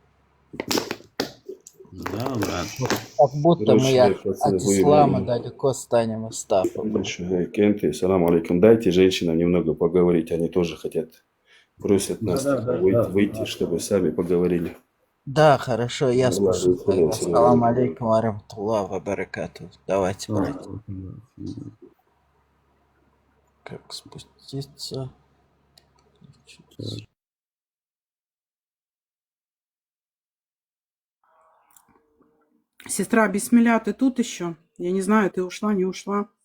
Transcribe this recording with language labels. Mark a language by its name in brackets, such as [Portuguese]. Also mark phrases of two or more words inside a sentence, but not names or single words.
[Russian] Да, брат. Как будто мы Короче, пацаны, от вы ислама нам... далеко станем, Астафа. Короче, Кенты, [Arabic] سلام عليكم. [Russian] Дайте женщинам немного поговорить, они тоже хотят. Просят нас выйти, чтобы сами поговорили. Да, хорошо, я Аллах слушаю. выходит, [Arabic] السلام عليكم ورحمة الله وبركاته. [Russian] Давайте, братья. Как спуститься? Сестра Бисмилля, ты тут еще? Я не знаю, ты ушла, не ушла.